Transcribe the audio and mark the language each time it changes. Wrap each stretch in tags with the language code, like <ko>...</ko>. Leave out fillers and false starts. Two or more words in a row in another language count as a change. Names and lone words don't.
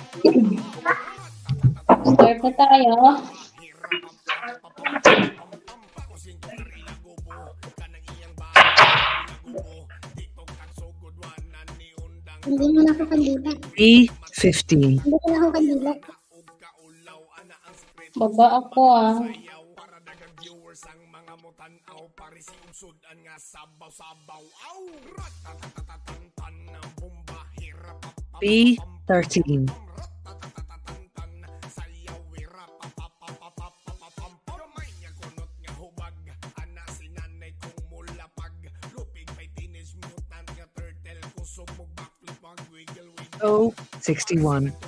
<tl>Start na tayo. Hindi mo na ako kandila. B15. Hindi ko na ako kandila. Baba ako ah. B13. O 61.</tl>